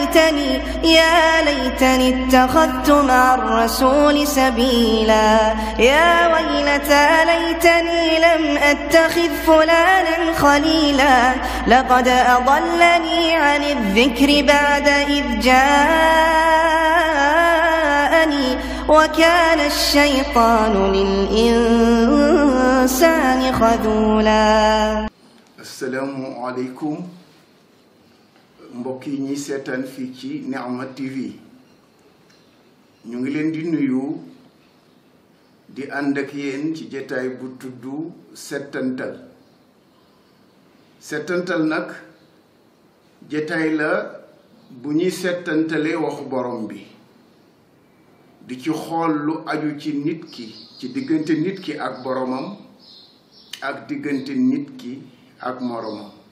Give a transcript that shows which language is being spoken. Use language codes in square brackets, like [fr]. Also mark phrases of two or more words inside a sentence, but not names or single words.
[ar] ليتني اتخذت مع الرسول سبيلا يا ويلتى ليتني لم أتخذ فلانا خليلا لقد أضلني عن الذكر بعد إذ جاءني وكان الشيطان للإنسان خذولا. السلام عليكم [wo] mbokk yi ñi seetaan fii ci Nihma TV ñu ngi leen di nuyu di ànd ak yéen ci jotaay bu tudd settantal nag jotaay la bu ñuy settantalee waxu borom bi di ci xool lu aju ci nit ki ci diggante nit ki ak boromam ak diggante nit ki ak moromam